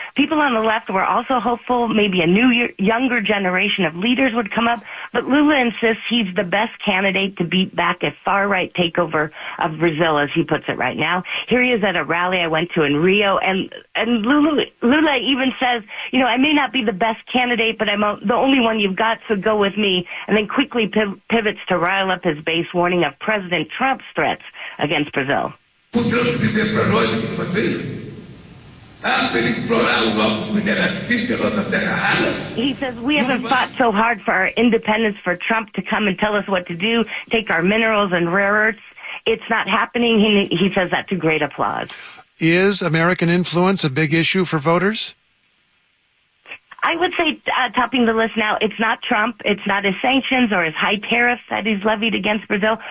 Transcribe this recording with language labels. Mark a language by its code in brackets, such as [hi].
[en] People on the left were also hopeful maybe a new, younger generation of leaders would come up, but Lula insists he's the best candidate to beat back a far-right takeover of Brazil, as he puts it right now. Here he is at a rally I went to in Rio, and Lula even says, you know, I may not be the best candidate, but I'm the only one you've got, so go with me, and then quickly pivots to rile up his base, warning of President Trump's threats against Brazil. [pt] O Trump dizer para nós o que fazer? Para ele explorar os nossos minerais físicos, as nossas terras raras. [en] He says, we haven't fought so hard for our independence for Trump to come and tell us what to do, take our minerals and rare earths. It's not happening. He says that to great applause. Is American influence a big issue for voters? I would say, topping the list now, it's not Trump, it's not his sanctions or his high tariffs that he's levied against Brazil.